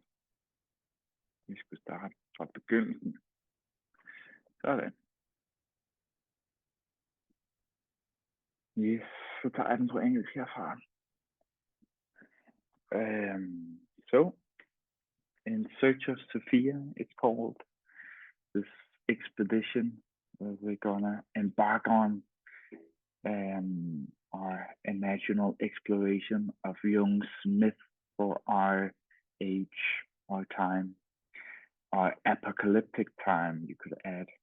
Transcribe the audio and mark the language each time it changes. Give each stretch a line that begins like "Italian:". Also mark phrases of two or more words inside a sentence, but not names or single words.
Danish: Vi skulle starte fra begyndelsen. Sådan. Yes, så tager jeg den på engelsk herfra.
English: So, in search of Sophia, it's called, this expedition we're gonna embark on, our imaginal exploration of Jung's myth for our age, our time, our apocalyptic time, you could add.